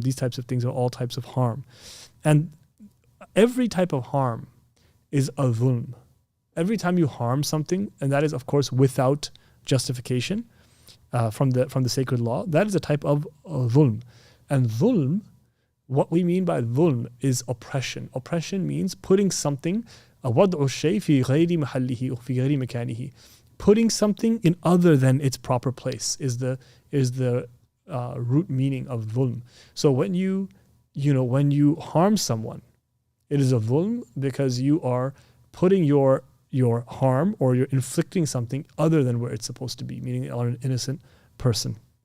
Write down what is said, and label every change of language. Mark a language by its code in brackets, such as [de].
[en] These types of things are all types of harm. And every type of harm is a dhulm. Every time you harm something, and that is of course without justification from the sacred law, that is a type of dhulm. And dhulm, what we mean by dhulm is oppression. Oppression means putting something, [ar] وَضْعُ الشَّيْءِ فِي غَيْرِ مَحَلِّهِ وَفِي غَيْرِ مَكَانِهِ. [en] Putting something in other than its proper place is the root meaning of dhulm. So when you harm someone, it is a dhulm because you are putting your harm or you're inflicting something other than where it's supposed to be, meaning on an innocent person.